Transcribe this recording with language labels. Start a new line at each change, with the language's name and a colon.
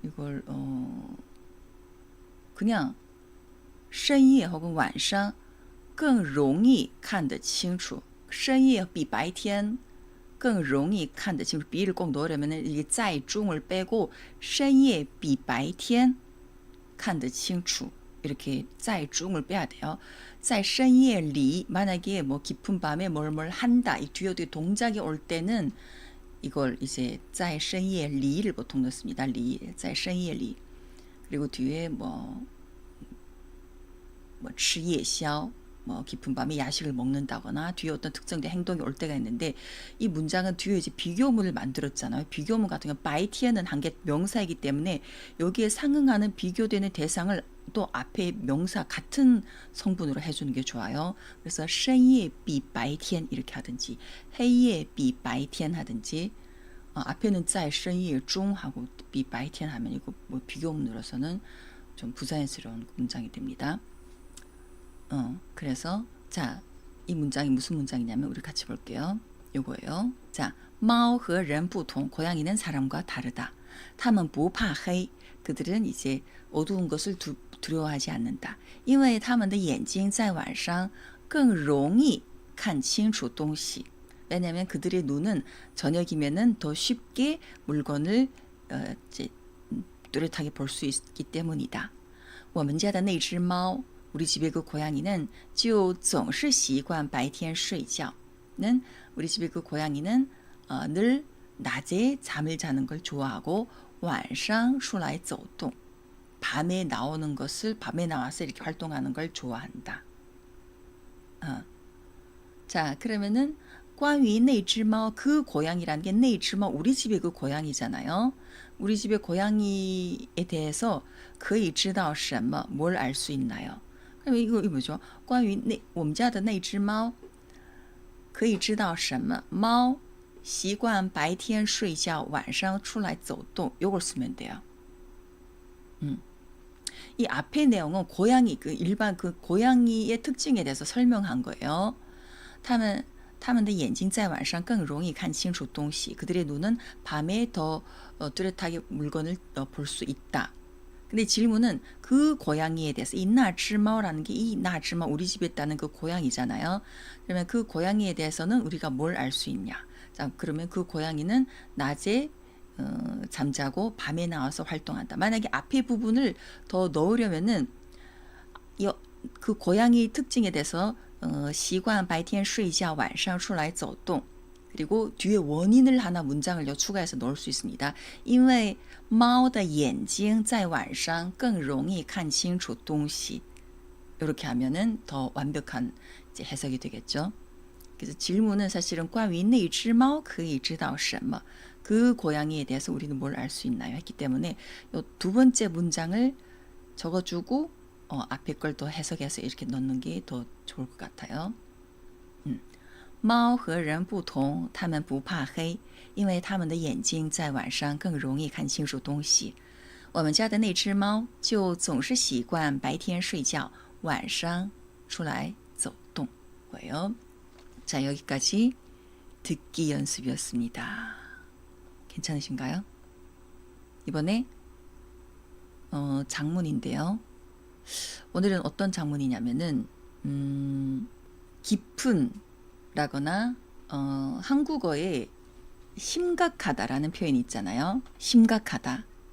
Korean: 이걸 그냥 深夜 혹은
Chinese: 晚上更容易看得清楚深夜比白天更容易看得清楚
Korean: 비를 꼭 넣으려면 이게 在中을 빼고
Chinese: 深夜比白天看得清楚
Korean: 이렇게 在中을 빼야 돼요.
Chinese: 在深夜里
Korean: 만약에 뭐 깊은 밤에 뭘 한다 이 뒤에 동작이 올 때는 이걸 이제 在深夜里를 보통 넣습니다.
Chinese: 在深夜里
Korean: 그리고 뒤에 뭐
Chinese: 吃夜宵
Korean: 뭐 깊은 밤에 야식을 먹는다거나 뒤에 어떤 특정된 행동이 올 때가 있는데 이 문장은 뒤에 이제 비교문을 만들었잖아요. 비교문 같은 경우 바이티에는 한 개 명사이기 때문에 여기에 상응하는 비교되는 대상을 또 앞에 명사 같은 성분으로 해주는 게 좋아요. 그래서
Chinese: 深夜比白天
Korean: 이렇게 하든지
Chinese: 黑夜比白天
Korean: 하든지 앞에는
Chinese: 在深夜中
Korean: 하고
Chinese: 比白天
Korean: 하면 이거 뭐 비교문으로서는 좀 부자연스러운 문장이 됩니다. 그래서 자, 이 문장이 무슨 문장이냐면 우리 같이 볼게요. 요거예요. 자,
Chinese: 猫和人不同
Korean: 고양이는 사람과 다르다.
Chinese: 它们不怕黑
Korean: 그들은 이제 어두운 것을 두려워하지 않는다.
Chinese: 因为他们的眼睛在晚上更容易看清楚东西.
Korean: 왜냐하면 그들의 눈은 저녁이면은 더 쉽게 물건을 이제 뚜렷하게 볼 수 있기 때문이다.
Chinese: 我们家的那只猫
Korean: 우리 집의 그 고양이는
Chinese: 就总是习惯白天睡觉.
Korean: 는 우리 집의 그 고양이는 늘 낮에 잠을 자는 걸 좋아하고
Chinese: 晚上出来走动.
Korean: 밤에 나오는 것을 밤에 나와서 이렇게 활동하는 걸 좋아한다. 자, 그러면은
Chinese: 关于那只猫
Korean: 그 고양이라는 게
Chinese: 那只猫
Korean: 우리 집의 그 고양이잖아요. 우리 집의 고양이에 대해서
Chinese: 可以知道什么
Korean: 뭘 알 수 있나요? 그럼 이거 뭐죠?
Chinese: 关于我们家的那只猫可以知道什么? 猫习惯白天睡觉晚上出来走动
Korean: 요걸 쓰면 돼요. 이 앞의 내용은 고양이 일반 고양이의 특징에 대해서 설명한 거예요.
Chinese: 他们的眼睛在晚上更容易看清楚东西.
Korean: 그들의 눈은 밤에 더 뚜렷하게 물건을 볼 수 있다. 근데 질문은 그 고양이에 대해서 이 나지마오라는 게 이 나지마 우리 집에 있다는 그 고양이잖아요. 그러면 그 고양이에 대해서는 우리가 뭘 알 수 있냐? 자, 그러면 그 고양이는 낮에 잠자고 밤에 나와서 활동한다. 만약에 앞에 부분을 더 넣으려면은 그 고양이 특징에 대해서
Chinese: 习惯白天睡觉晚上出来走动
Korean: 그리고 뒤에 원인을 하나 문장을 추가해서 넣을 수 있습니다.
Chinese: 因为猫的眼睛在晚上更容易看清楚东西
Korean: 이렇게 하면은 더 완벽한 이제 해석이 되겠죠. 그래서 질문은 사실은
Chinese: 关于那只猫可以知道什么?
Korean: 그 고양이에 대해서 우리는 뭘 알 수 있나요? 했기 때문에 이 두 번째 문장을 적어주고 앞에 걸 더 해석해서 이렇게 넣는 게 더 좋을 것 같아요.
Chinese: 猫和人不同，它们不怕黑，因为它们的眼睛在晚上更容易看清楚东西。我们家的那只猫就总是习惯白天睡觉，晚上出来走动。
Korean: 뭐예요? 자, 여기까지 듣기 연습이었습니다. 괜찮으신가요? 이번에 장문인데요. 오늘은 어떤 장문이냐면은 깊은 라거나 한국어에 심각하다라는 표현이 있잖아요. 심각하다.